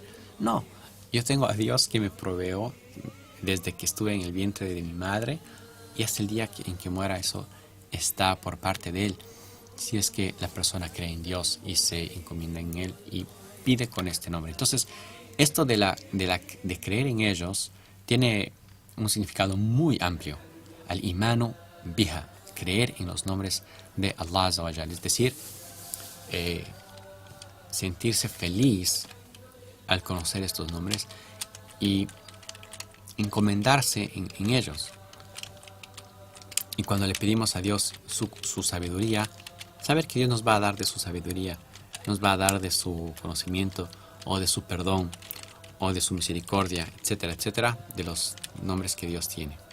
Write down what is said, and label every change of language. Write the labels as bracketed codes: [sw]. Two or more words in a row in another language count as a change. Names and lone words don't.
[es] No, yo tengo a Dios que me proveó desde que estuve en el vientre de mi madre y hasta el día en que muera. Eso está por parte de Él. Si es que la persona cree en Dios y se encomienda en Él y pide con este nombre. Entonces, esto de creer en ellos tiene un significado muy amplio. [ar] الإيمان بها, [es] creer en los nombres de Allah [ar] عز وجل. [es] Es decir, sentirse feliz al conocer estos nombres y encomendarse en ellos. Y cuando le pedimos a Dios su sabiduría, saber que Dios nos va a dar de su sabiduría, nos va a dar de su conocimiento, o de su perdón, o de su misericordia, etcétera, etcétera, de los nombres que Dios tiene.